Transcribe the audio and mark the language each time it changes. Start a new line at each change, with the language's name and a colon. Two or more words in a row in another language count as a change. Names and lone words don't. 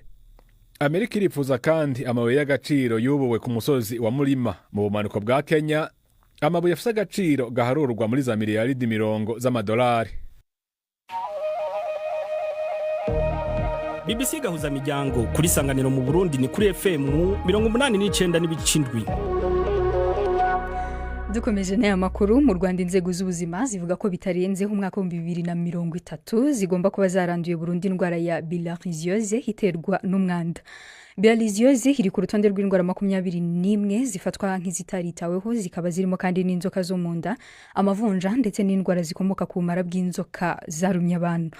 Rundi: Amerika irifuza kandi amabuye y'agaciro yubuwe ku musozi wa Mulima mu bumanuko bwa Kenya, amabuye afise agaciro gaharurwa muri za miliyaridi 10 z'amadolari. BBC gahuza miryango kuri Sanganiro mu Burundi ni kuri FM 89.7.
Kinyarwanda: Dukomeje n'aya makuru mu Rwanda inzego z'ubuzima zivuga ko bitarenzeho umwaka wa 2030 zigomba kuba zaranduye Burundi indwara ya bilharziose iterwa n'umwanda. Bilharziose iri ku rutonde rw'indwara 21 zifatwa nk'izitaritaweho, zikaba zirimo kandi n'inzoka zo mu nda, amavunja ndetse n'indwara zikomoka ku mara bw'inzoka zarumye abantu.